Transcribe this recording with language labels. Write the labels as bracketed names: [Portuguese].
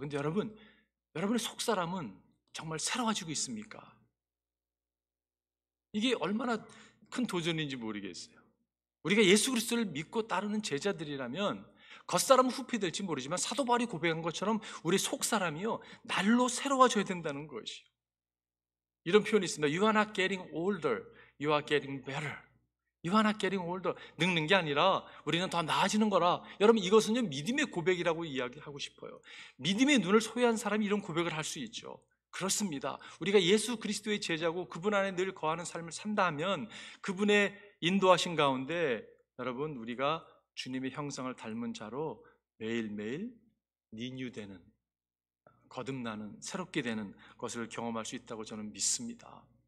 [Korean] 근데 여러분의 속사람은 정말 새로워지고 있습니까? 이게 얼마나 큰 도전인지 모르겠어요. 우리가 예수 그리스도를 믿고 따르는 제자들이라면 겉사람은 후피될지 모르지만 사도 바울이 고백한 것처럼 우리 속사람이요, 날로 새로워져야 된다는 것이요. 이런 표현이 있습니다. [English] You are not getting older, you are getting better. You are not getting older. [Korean] 늙는 게 아니라 우리는 더 나아지는 거라. 여러분, 이것은요, 믿음의 고백이라고 이야기하고 싶어요. 믿음의 눈을 소유한 사람이 이런 고백을 할 수 있죠. 그렇습니다. 우리가 예수 그리스도의 제자고 그분 안에 늘 거하는 삶을 산다 하면 그분의 인도하신 가운데 여러분, 우리가 주님의 형상을 닮은 자로 매일매일 리뉴되는, 거듭나는, 새롭게 되는 것을 경험할 수 있다고 저는 믿습니다.